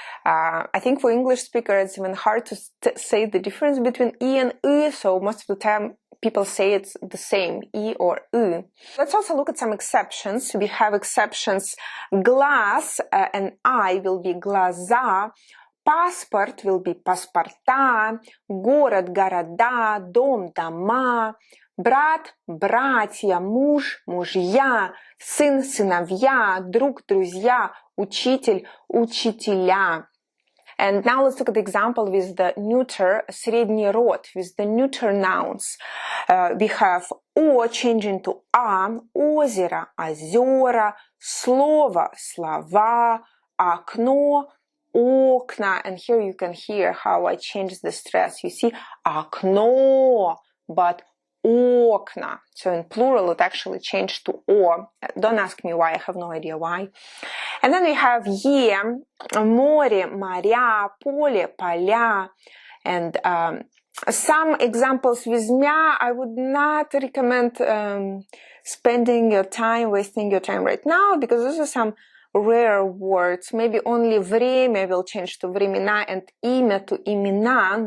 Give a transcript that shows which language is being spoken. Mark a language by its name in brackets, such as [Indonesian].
[English] I think for English speakers it's even hard to say the difference between I and I, so most of the time people say it's the same, I or I. Let's also look at some exceptions. We have exceptions. Глаз and I will be глаза. Паспорт will be паспорта. [Russian] Город, города. Дом, дома. Брат, братья, муж, мужья, сын, сыновья, друг, друзья, учитель, учителя. [English] And now let's look at the example with the neuter, [Russian] средний род, [English] with the neuter nouns. We have о changing to а, [Russian] озеро, озера, слово, слова, окно, окна. [English] And here you can hear how I change the stress. You see, окно, but окна. So in plural it actually changed to о. Don't ask me why, I have no idea why. And then we have е, [Russian] море, моря, поле, поля. [English] And some examples with мя, I would not recommend spending your time, wasting your time right now, because those are some rare words. Maybe only время will change to времена and имя to имена.